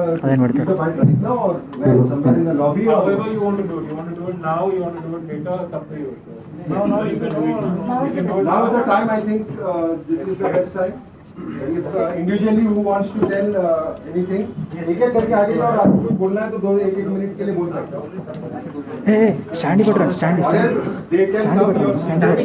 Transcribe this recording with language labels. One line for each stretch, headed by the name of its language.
Telugu: అదేం పెడతారు.
English: right now or somewhere in the lobby or? However you want to do it. You want to do it now, you want to do it later, it's up to you. No, you can do it now. You can do it Now is the time. I think this is the best time. If individually who wants to tell anything,
Hindi: एक एक करके आगे जाओ. आपको कुछ बोलना है तो 1-1 मिनट के लिए बोल सकते हो.
Telugu: స్టాండ్ పెట్టరా stand
English: Or else they can come your seat.